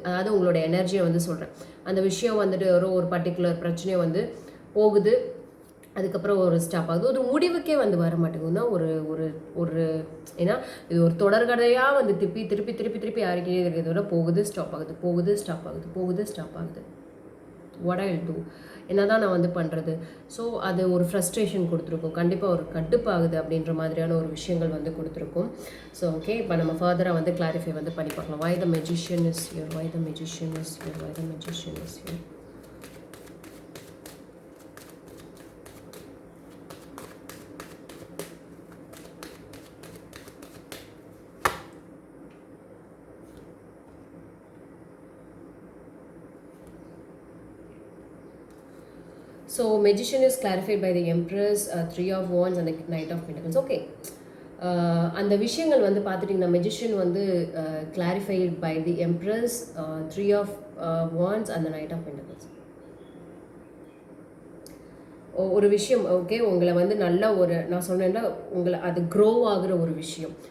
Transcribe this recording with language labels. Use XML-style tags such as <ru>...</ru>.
<ta>அதாவது உங்களோட எனர்ஜியை வந்து சொல்கிறேன். அந்த விஷயம் வந்துட்டு ஒரு பர்டிகுலர் பிரச்சனையை வந்து போகுது, அதுக்கப்புறம் ஒரு ஸ்டாப் ஆகுது, ஒரு முடிவுக்கே வந்து வர மாட்டேங்குதுன்னா ஒரு ஏன்னா இது ஒரு தொடர்கதையாக வந்து திருப்பி திருப்பி திருப்பி திருப்பி யாருக்கே இருக்கிறத விட போகுது ஸ்டாப் ஆகுது, போகுது ஸ்டாப் ஆகுது, போகுது ஸ்டாப் ஆகுது.</ta> <en>what I will do,</en> <ta>என்ன தான் நான் வந்து பண்ணுறது? ஸோ அது ஒரு ஃப்ரஸ்ட்ரேஷன் கொடுத்துருக்கும், கண்டிப்பாக ஒரு கடுப்பாகுது அப்படின்ற மாதிரியான ஒரு விஷயங்கள் வந்து கொடுத்துருக்கும். ஸோ ஓகே, இப்போ நம்ம ஃபர்தராக வந்து கிளாரிஃபை வந்து பண்ணி பார்க்கலாம்.</ta> <en>why the magician is here, why the magician is here, why the magician is here. So magician is clarified by the Empress, 3 of Wands and the Knight of Pentacles. Okay,</en> <ta>அந்த விஷயங்கள் வந்து பார்த்துட்டிங்கன்னா magician வந்து</ta> <en>Clarified by the empress, 3 of Wands and the Knight of Pentacles.</en> <ta>ஒரு விஷயம் okay, உங்களை வந்து நல்ல நான் சொன்னேன்னா உங்களை அது க்ரோ ஆகுற ஒரு விஷயம்.</ta>